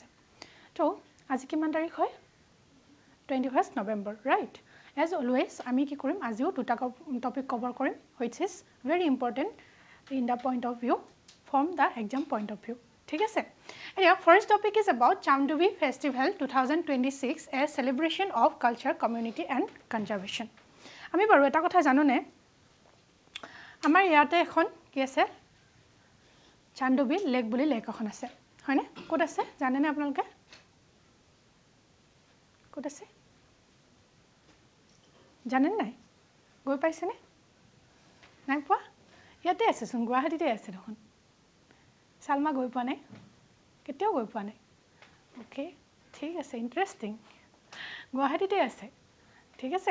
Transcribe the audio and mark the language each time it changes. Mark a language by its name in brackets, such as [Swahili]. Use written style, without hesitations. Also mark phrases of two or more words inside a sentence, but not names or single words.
[Assamese] তো আজি কিমান তাৰিখ হয় [English] 21st November right as always [Assamese] আমি কি কৰিম আজিও দুটা [English] topic cover [Assamese] কৰিম [English] which is very important in the point of view [Assamese] from the exam point of view ঠিক আছে এতিয়া [English] first topic is about Chamdubi Festival 2026 a celebration of culture community and conservation [Assamese] আমি বাৰু এটা কথা জানোনে আমাৰ ইয়াতে এখন কি আছে Chamdubi লেক বুলি লেক এখন আছে হয়নে কোড আছে জানেনে আপোনালোকে কোড আছে জানেন নাই গৈ পাইছেনে নাই পোৱা ইয়াতে আছে চোন গুৱাহাটীতে আছে দেখোন সালমা গৈ পোৱা নাই কেতিয়াও গৈ পোৱা নাই ওকে ঠিক আছে ইন্টাৰেষ্টিং গুৱাহাটীতে আছে ঠিক আছে